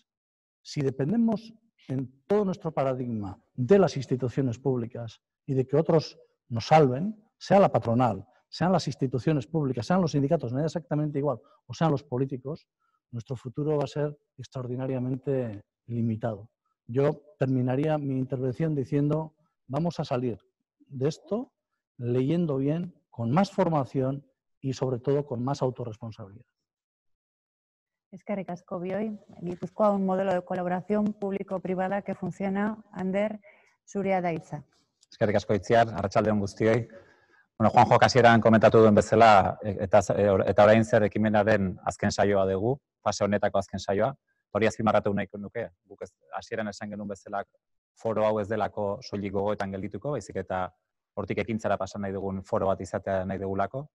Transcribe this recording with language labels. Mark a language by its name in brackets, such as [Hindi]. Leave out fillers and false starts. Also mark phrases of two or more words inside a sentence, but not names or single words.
[Spanish] Si dependemos en todo nuestro paradigma de las instituciones públicas y de que otros nos salven, sea la patronal, sean las instituciones públicas, sean los sindicatos, no es exactamente igual, o sean los políticos, nuestro futuro va a ser extraordinariamente limitado. Yo terminaría mi intervención diciendo, vamos a salir de esto leyendo bien, con más formación y sobre todo con más autorresponsabilidad. [Basque] Eskerrik asko bioi. [Spanish] Gipuzkoa un modelo de colaboración público-privada que funciona. [Basque] Ander, zurea da hitza. Eskerrik asko Itziar, arratsalde on guztioi. Bueno, Juanjo hasieran komentatu duen bezala, eta orain zer ekimenaren azken saioa dugu, fase honetako azken saioa. Hori azpimarratu nahiko nuke. Guk hasieran esan genuen bezala foro hau ez delako soilik gogoetan geldituko, baizik eta hortik ekintzara pasa nahi dugun foro bat izatea nahi dugulako.